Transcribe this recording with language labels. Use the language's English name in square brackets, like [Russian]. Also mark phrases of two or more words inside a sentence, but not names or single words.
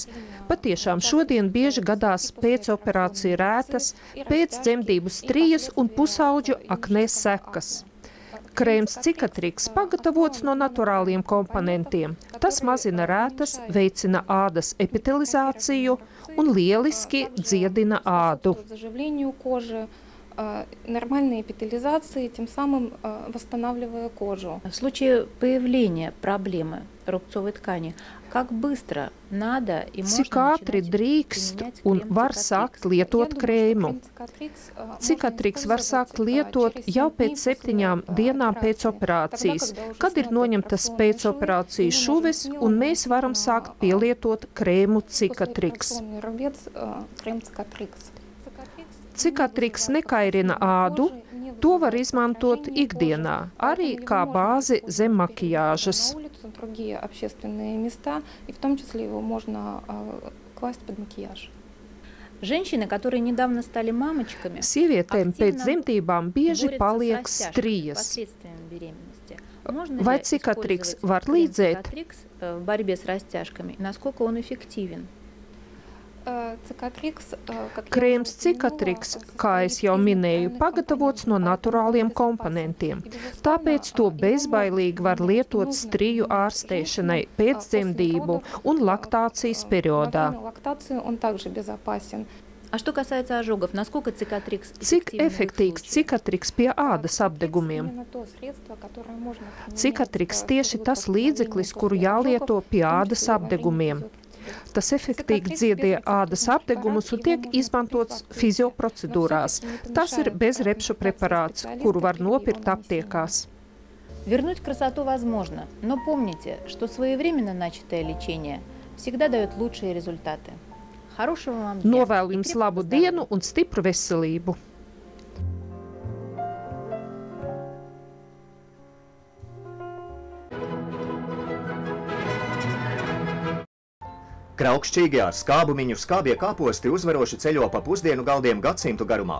[Latvian] Patiešām šodien bieži gadās pēc operāciju rētas, pēc dzemdību strijas un pusauģu aknē sekas. Krēms Cicatrix pagatavots no naturāliem komponentiem. Tas mazina rētas, veicina ādas epitelizāciju un lieliski dziedina ādu. [Russian] нормальной эпителизации, тем самым восстанавливая кожу. В случае появления проблемы рубцовой ткани, как быстро надо и можно [Latvian] Cik ātri drīkst un var sākt lietot krēmu? Cicatrix var sākt lietot jau pēc 7 dienām pēc operācijas, kad ir noņemtas pēcoperācijas šuves, un mēs varam sākt pielietot krēmu Cicatrix. Cicatrix nekairina ādu, to var izmantot ikdienā, arī kā bāzi zem makiāžas. [Russian] Другие общественные места, и в том числе его можно класть под макияж. Женщины, которые недавно стали мамочками, [Latvian] Sievietēm pēc dzemdībām bieži paliek strijas. Vai Cicatrix var līdzēt? [Russian] В борьбе с растяжками, насколько он эффективен? [Latvian] Krēms Cicatrix, kā es jau minēju, pagatavots no naturāliem komponentiem, tāpēc to bezbailīgi var lietot striju ārstēšanai pēc dzemdību un laktācijas periodā. [Russian] А что касается ожогов, насколько Cicatrix [Latvian] Cik efektīvs Cicatrix pie ādas apdegumiem? Cicatrix tieši tas līdzeklis, kuru jālieto pie ādas apdegumiem. Tas efektīvi dziedē ādas apdegumus un tiek izmantots fizioprocedūrās. Tas ir bezrepšu preparāts, kuru var nopirkt aptiekās. [Russian] Вернуть красоту возможно, но помните, что своевременно начатое лечение всегда дает лучшие результаты. Хорошего вам дня. [Latvian] Novēlu jums labu dienu un stipru veselību! Kraukšķīgi ar skābumiņu skābie kāposti uzvaroši ceļo pa pusdienu galdiem gadsimtu garumā.